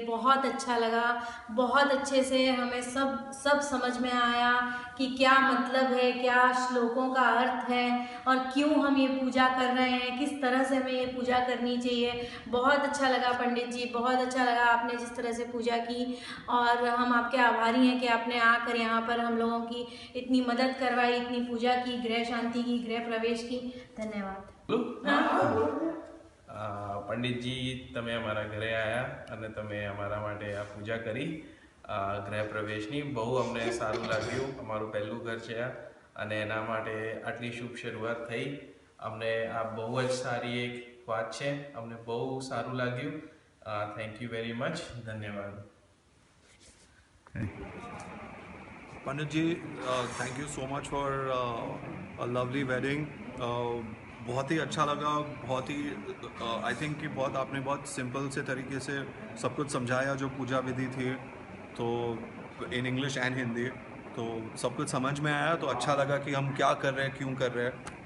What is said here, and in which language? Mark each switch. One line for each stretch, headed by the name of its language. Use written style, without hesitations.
Hindi: बहुत अच्छा लगा, बहुत अच्छे से हमें सब समझ में आया कि क्या मतलब है, क्या श्लोकों का अर्थ है और क्यों हम ये पूजा कर रहे हैं, किस तरह से हमें ये पूजा करनी चाहिए। बहुत अच्छा लगा पंडित जी, बहुत अच्छा लगा आपने जिस तरह से पूजा की, और हम आपके आभारी हैं कि आपने आकर यहाँ पर हम लोगों की इतनी मदद करवाई, इतनी पूजा की, गृह शांति की, गृह प्रवेश की। धन्यवाद।
Gujarati: પંડિતજી તમે અમારા ઘરે આવ્યા અને તમે અમારા માટે આ પૂજા કરી ગૃહ પ્રવેશની બહુ અમને સારું લાગ્યું. અમારું પહેલું ઘર છે આ અને એના માટે આટલી શુભ શરૂઆત થઈ. અમને આ બહુ જ સારી એક વાત છે. અમને બહુ સારું લાગ્યું.
English: Thank you very much.
Gujarati: ધન્યવાદ.
English: Pandit ji, thank you so much for a lovely wedding.
Hindi: बहुत ही अच्छा लगा. बहुत ही
English: I think
Hindi: कि बहुत आपने बहुत सिंपल से तरीके से सब कुछ समझाया जो पूजा विधि थी, तो
English: in English and Hindi,
Hindi: तो सब कुछ समझ में आया. तो अच्छा लगा कि हम क्या कर रहे हैं, क्यों कर रहे हैं.